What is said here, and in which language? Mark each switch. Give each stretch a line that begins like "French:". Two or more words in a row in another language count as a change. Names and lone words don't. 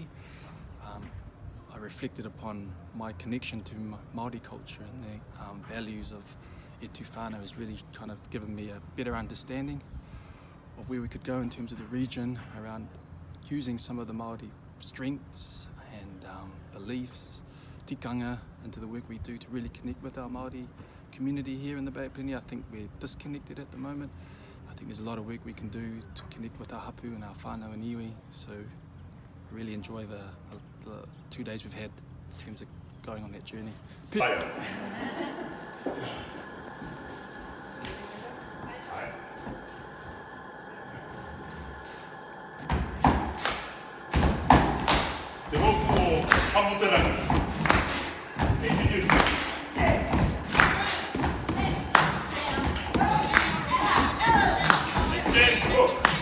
English: I reflected upon my connection to Māori culture and the values of E Tu Whanau has really kind of given me a better understanding of where we could go in terms of the region around using some of the Māori strengths and beliefs, tikanga, into the work we do to really connect with our Māori community here in the Bay of Plenty. I think we're disconnected at the moment. I think there's a lot of work we can do to connect with our hapu and our whānau and iwi. So I really enjoy the 2 days we've had in terms of going on that journey.
Māori: Te moku o Hamotaranga.
English: Introduce. James Cook.